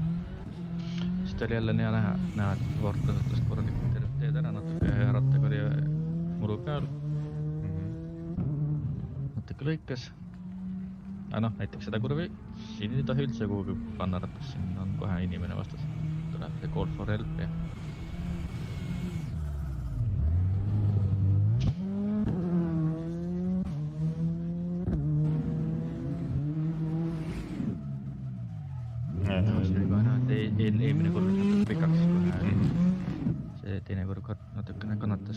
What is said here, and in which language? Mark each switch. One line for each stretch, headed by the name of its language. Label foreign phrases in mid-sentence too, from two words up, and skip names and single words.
Estonian: Siis oli jälle hea näha, et Ford kasutas korralikult teed ära natuke rattaga oli muru peal. Natuke lõikas. Aga näiteks seda kurvi siin ei tohi üldse kuhugi panna rattas, siin on kohe inimene vastas. Tuleb see
English: call for help
Estonian: ja eelmine kurv natuke pikaks, see teine kurv natukene kannatas.